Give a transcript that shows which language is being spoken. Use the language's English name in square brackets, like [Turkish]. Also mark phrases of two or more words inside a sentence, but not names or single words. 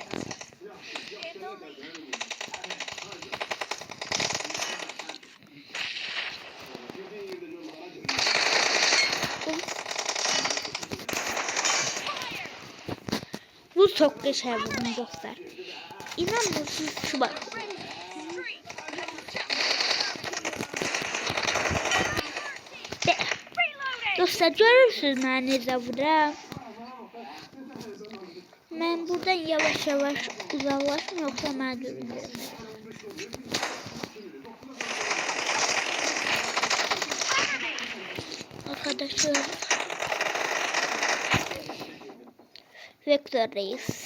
[Azerbaijani] Bu çok qəşəng vurdum dostlar. [Turkish] İnanmıyorsunuz şu bak. [Azerbaijani] Dostlar görürsünüz mən necə vuram. Mən buradan yavaş yavaş uzaklaşım, yoksa mən görürüm. Arkadaşlar. Vektör Reis.